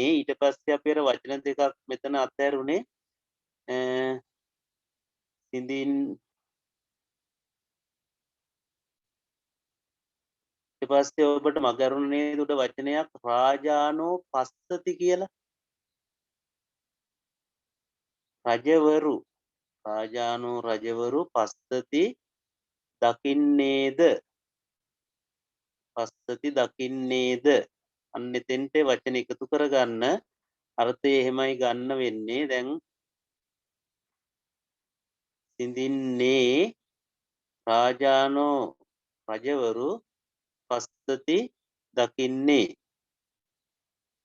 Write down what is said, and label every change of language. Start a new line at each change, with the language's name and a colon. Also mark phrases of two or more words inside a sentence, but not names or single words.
Sinhala: ඊට පස්සේ අපි අර වචන දෙකක් මෙතන අතහැරුනේ. සිඳින් ඊට පස්සේ ඔබට මගරුණ නේද උඩ වචනයක්
Pali: රාජානෝ පස්සති
Sinhala: කියලා. රජවරු. රාජානෝ රජවරු පස්සති දකින්නේද. පස්සති දකින්නේද. අන්න එතෙන්ට වචන එකතු කරගන්න. අර්ථය එහෙමයි ගන්න වෙන්නේ. දැන් සිඳින්නේ රාජානෝ රජවරු පස්සති දකින්නේ.